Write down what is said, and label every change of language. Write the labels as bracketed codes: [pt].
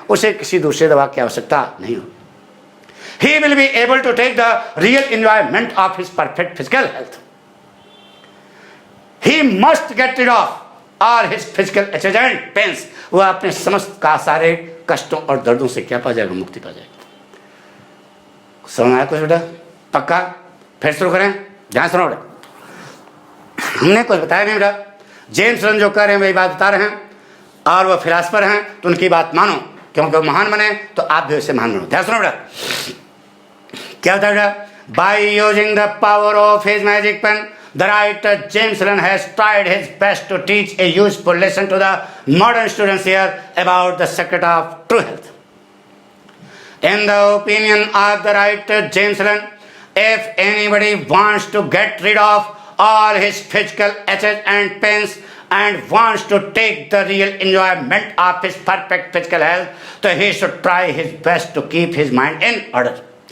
[hi] उसे किसी दूसरे दवा की आवश्यकता नहीं हो। [en] He will be able to take the real enjoyment of his perfect physical health. He must get rid of all his physical aches and pains. [hi] वह अपने समस्त का सारे कष्टों और दर्दों से क्या पा जाएगा? मुक्ति पा जाएगा। समझ आया कुछ बेटा? पक्का? फिर शुरू करें, ध्यान सुनो बेटा। हमने कुछ बताया नहीं बेटा। जेम्स एलन जो कह रहे हैं वही बात बता रहे हैं, और वह फिलासफर हैं तो उनकी बात मानो, क्योंकि वो महान बने तो आप भी उससे महान बनो। ध्यान सुनो बेटा, क्या बताया बेटा? [en] By using the power of his magic pen the writer James Allen has tried his best to teach a useful lesson to the modern students here about the secret of true health. In the opinion of the writer James Allen, if anybody wants to get rid of all his physical aches and pains and wants to take the real enjoyment of his perfect physical health, so he should try his best to keep his mind in order.